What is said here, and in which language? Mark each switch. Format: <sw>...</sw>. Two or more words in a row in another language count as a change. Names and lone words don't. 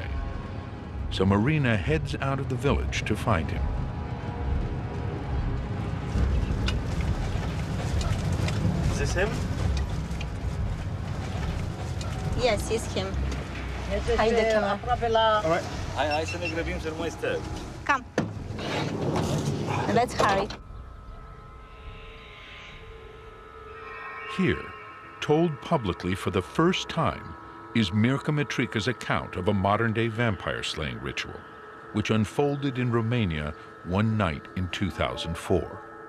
<en>So Marina heads out of the village to find him. Is this him? Yes, it's him. All right.</en> <ro>Hai să ne grăbim să nu mai stăm.</ro> <en>Come. Let's hurry. Here, told publicly for the first time, is Mircea Mitrica's account of a modern-day vampire-slaying ritual, which unfolded in Romania one night in 2004.</en>